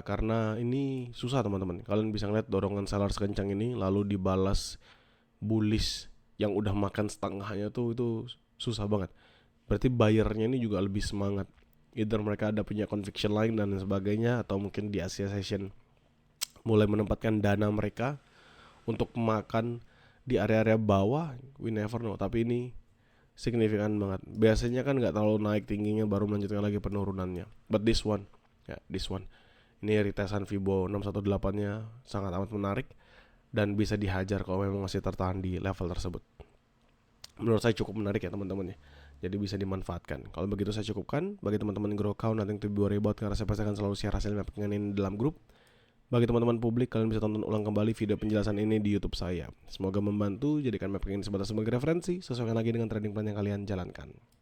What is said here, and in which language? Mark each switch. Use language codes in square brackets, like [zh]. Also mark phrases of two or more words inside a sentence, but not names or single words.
[id] Karena ini susah teman-teman. Kalian bisa ngeliat dorongan seller sekencang ini lalu dibalas bullish yang udah makan setengahnya tuh, itu susah banget. Berarti buyernya ini juga lebih semangat. [en] Either mereka [id] ada punya conviction lain dan sebagainya, atau mungkin di [en] Asia Session [id] mulai menempatkan dana mereka untuk makan di area-area bawah. [en] We never know. [id] Tapi ini signifikan banget. Biasanya kan nggak terlalu naik tingginya baru melanjutkan lagi penurunannya. [en] But this one, ya this one, [id] ini retesan Fibo 618-nya sangat amat menarik dan bisa dihajar kalau memang masih tertahan di level tersebut. Menurut saya cukup menarik ya teman-teman ya. Jadi bisa dimanfaatkan. Kalau begitu saya cukupkan. Bagi teman-teman [en] grow account, nothing to be worried about, [id] karena saya pasti akan selalu share hasil mappingan ini dalam grup. Bagi teman-teman publik, kalian bisa tonton ulang kembali video penjelasan ini di YouTube saya. Semoga membantu. Jadikan mapping ini sebatas sebagai referensi. Sesuaikan lagi dengan [en] trading plan [id] yang kalian jalankan.